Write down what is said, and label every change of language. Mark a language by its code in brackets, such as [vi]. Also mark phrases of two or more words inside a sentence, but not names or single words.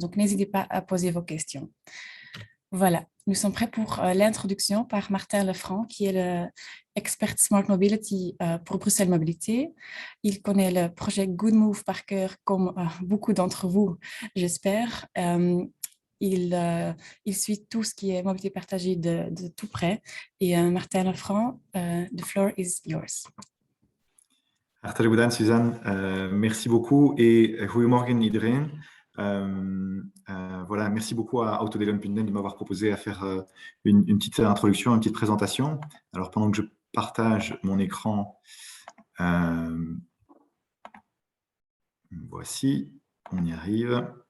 [fr] Donc, n'hésitez pas à poser vos questions. Voilà, nous sommes prêts pour l'introduction par Martin Lefranc, qui est l'expert Smart Mobility pour Bruxelles Mobilité. Il connaît le projet Good Move par cœur, comme beaucoup d'entre vous, j'espère. Il suit tout ce qui est mobilité partagée de tout près. Et Martin Lefranc, [en] the floor is yours. [nl] Hartelijk bedankt, Suzanne. [fr] Merci beaucoup et [nl] goedemorgen iedereen. [fr] Voilà, merci beaucoup à Autodelen.net de m'avoir proposé à faire une petite introduction, une petite présentation. Alors, pendant que je partage mon écran, voici, on y arrive.